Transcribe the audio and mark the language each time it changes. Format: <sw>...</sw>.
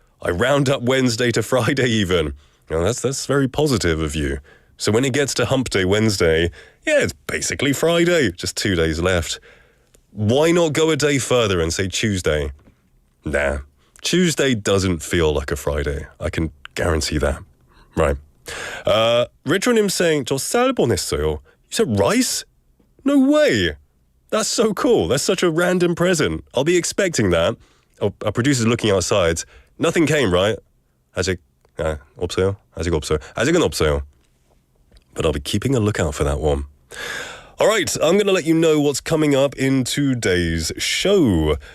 <en>I round up Wednesday to Friday even. Now that's very positive of you. So when it gets to Hump Day Wednesday, yeah, it's basically Friday. Just 2 days left. Why not go a day further and say Tuesday? Nah, Tuesday doesn't feel like a Friday. I can guarantee that. Right. Ritronim saying,</en> <ko>저 쌀 보냈어요.</ko> <en>You said rice? No way. That's so cool. That's such a random present. I'll be expecting that. Oh, our producer's looking outside. Nothing came, right?</en> <ko>아직 없어요? 아직 없어요. 아직은 없어요.</ko> <en>But I'll be keeping a lookout for that one. All right, I'm going to let you know what's coming up in today's show.</en>